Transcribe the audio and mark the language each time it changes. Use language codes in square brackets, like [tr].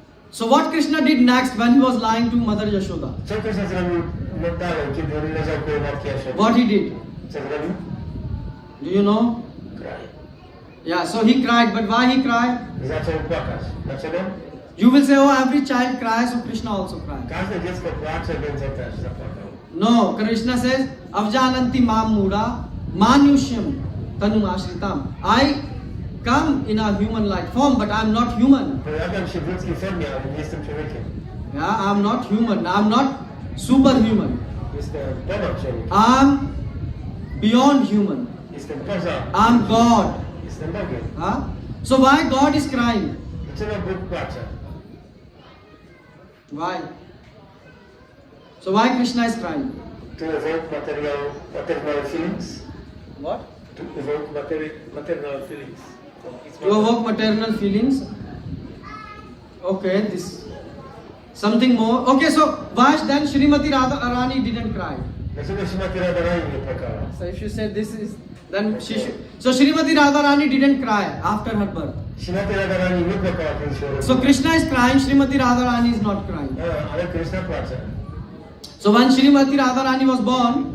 [en] So what Krishna did next when he was lying to Mother Yashoda? [pl] Co Krishna zrobił dalej, kiedy on leżał koło matki Yashody? [en] What he did? [pl] Co zrobił? [en] Do you know? [pl] Kraj. [en] Yeah. So he cried, but why he cried? [pl] Zaczął płakać. Dlaczego? [en] You will say, oh, every child cries, so Krishna also cried. [pl] Każde dziecko płacze, więc on też zapłakał. [en] No, Krishna says, [sa] Avjananti mam mura manushyam tanum ashritam. [en] I come in a human-like form, but I am not human. [pl] Pojawiam się w ludzkiej formie, ale nie jestem człowiekiem. [en] Yeah, I am not human. I am not superhuman. [pl] Jestem ponad człowiek. [en] I am beyond human. [pl] Jestem poza. [en] I am God. [pl] Jestem Bogiem. [en] Huh? So why God is crying? [pl] Dlaczego Bóg płacze? [en] Why? So why Krishna is crying? To evoke maternal feelings. What? To evoke maternal feelings. It's To evoke maternal feelings. Okay, this something more. Okay, so why then Srimati Radharani didn't cry? [pl] Dlaczego Śrimati Radharani nie płakała? [en] So if you say this is, then she should. So Srimati Radharani didn't cry after her birth. [pl] Śrimati Radharani nie płakała, kiedy się urodziła. [en] So Krishna is crying, Srimati Radharani is not crying. [pl] Ale Krishna płacze. [en] So when Srimati Radharani was born,